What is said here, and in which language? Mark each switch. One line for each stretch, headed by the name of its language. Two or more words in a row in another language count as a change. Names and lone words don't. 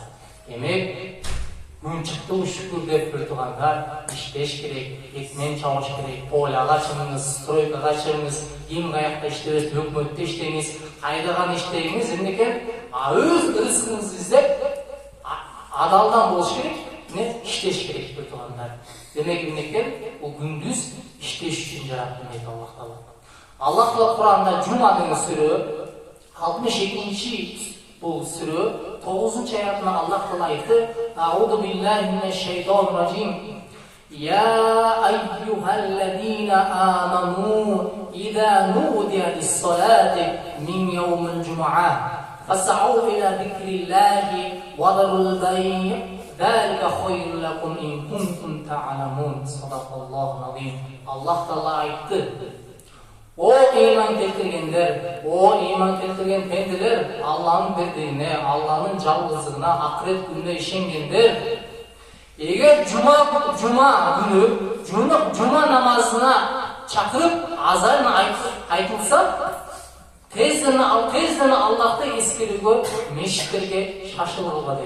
Kyrgyz: Демек, күн чыкты шүкүр деп бир тугандар иштеш керек, экмен чабыш керек, поляга чыгыңыз, стройкага чыгыңыз, ким каякта иштебес, өкмөттө иштеңиз, кайдаган иштеңиз, эмнекен өз рызкыңызды издеп адалдан болуш керек, иштеш керек бир тугандар. Демек эмнекен бул күндүз иштеш үчүн жараттым дейт Аллах Таала. Аллах Таала Кур'анда Жума деген сүрө 62-чи бул сүрө 9-аятында Аллах Таала айтты:
Arabic: "أعوذ بالله من الشيطان الرجيم. يا أيها الذين آمنوا إذا نودي للصلاة من يوم الجمعة فاسعوا إلى ذكر الله وذروا البيع'. ذلكم خير لكم إن كنتم تعلمون." صدق الله العظيم.
Kyrgyz: Аллах Таала айтты: "О иман келтиргендер, о иман келтирген пенделер, Аллахның бердигине, Аллахның жалгыздыгына, акырет күнүнө ишенгендер, эгер жума күнү жума намазына чакырып азан айтылса, тезден Аллахты эскерүүгө мешиттерге шашылууга дейт.